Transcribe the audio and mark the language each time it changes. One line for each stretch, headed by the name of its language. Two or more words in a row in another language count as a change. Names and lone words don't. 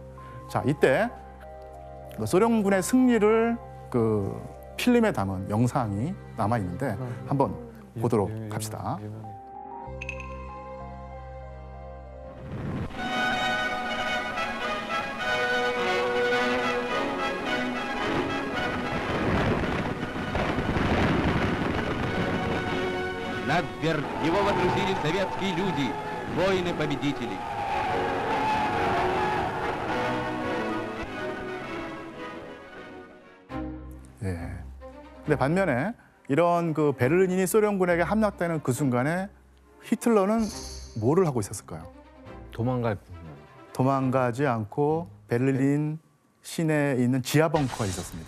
Korean: 자, 이때 소련군의 승리를 그 필름에 담은 영상이 남아 있는데 한번 보도록 합시다.
Russian: На Твердь его водрузили советские люди, воины-победители.
Korean: 예. 근데 반면에 이런 그 베를린이 소련군에게 함락되는 그 순간에 히틀러는 뭐를 하고 있었을까요? 도망가지 않고 베를린 시내에 있는 지하 벙커에 있었습니다.